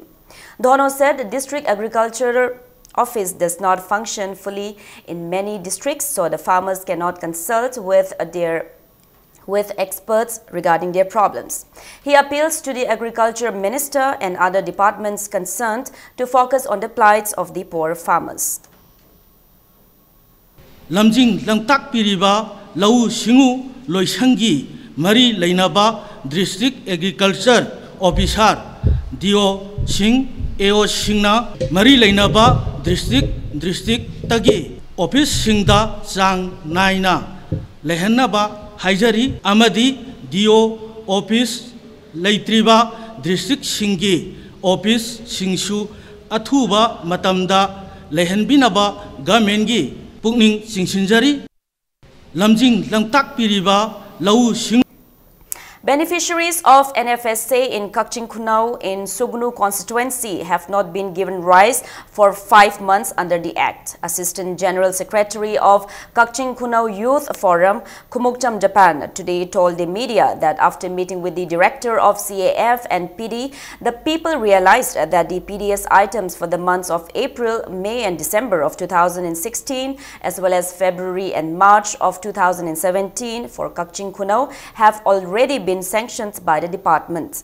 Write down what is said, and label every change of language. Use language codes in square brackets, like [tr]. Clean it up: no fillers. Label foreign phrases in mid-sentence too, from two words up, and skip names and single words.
[en] Dono said the district agriculture office does not function fully in many districts, so the farmers cannot consult with experts regarding their problems. He appeals to the agriculture minister and other departments concerned to focus on the plight of the poor farmers. [mni] Lamjing langtak piriba lau singu loisangi mari lainaba [en] district agriculture officer [mni] dio sing eo singna mari lainaba district tagi office singda sang naina lehanaba haijari amadi dio office leitriba district singi office singsu athuba matamda lehanbinaba government Pukning Singsinjari Lamjing Langtak Piriba Lau Sing. [en] Beneficiaries of NFSA in Kakching Kunau in Sugnu constituency have not been given rice for 5 months under the Act. Assistant General Secretary of Kakching Kunau Youth Forum, Kumukcham Japan, today told the media that after meeting with the director of CAF and PD, the people realized that the PDS items for the months of April, May and December of 2016, as well as February and March of 2017 for Kakching Kunau have already been sanctioned by the department.